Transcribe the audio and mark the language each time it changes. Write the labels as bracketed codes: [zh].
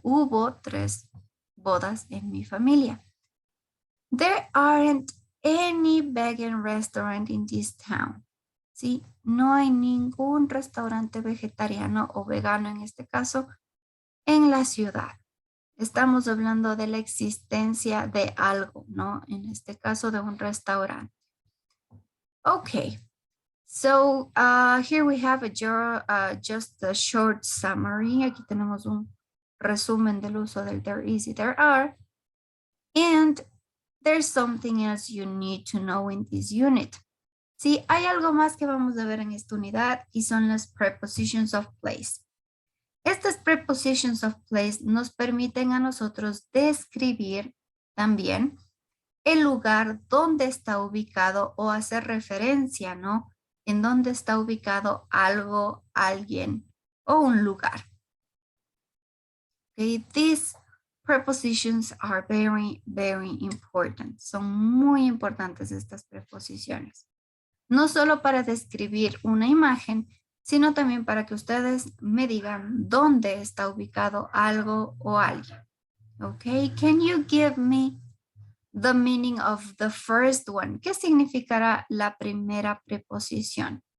[es] Hubo 3 bodas en mi familia. [en] There aren't any vegan restaurant in this town. [es] ¿Sí? No hay ningún restaurante vegetariano o vegano en este caso en la ciudad. Estamos hablando de la existencia de algo, ¿no? En este caso de un restaurante. Okay. [en] So here we have just a short summary. [es] Aquí tenemos un resumen del uso del [en] there is [es] y [en] there are. And there's something else you need to know in this unit. [es] Sí, hay algo más que vamos a ver en esta unidad y son las [en] prepositions of place. [es] Estas [en] prepositions of place [es] nos permiten a nosotros describir también el lugar donde está ubicado o hacer referencia, ¿no? En dónde está ubicado algo, alguien o un lugar. [en] Okay, these prepositions are very, very important. [es] Son muy importantes estas preposiciones. No solo para describir una imagen, sino también para que ustedes me digan dónde está ubicado algo o alguien. [en] Okay, can you give me the meaning of the first one? [es] ¿Qué significará la primera preposición?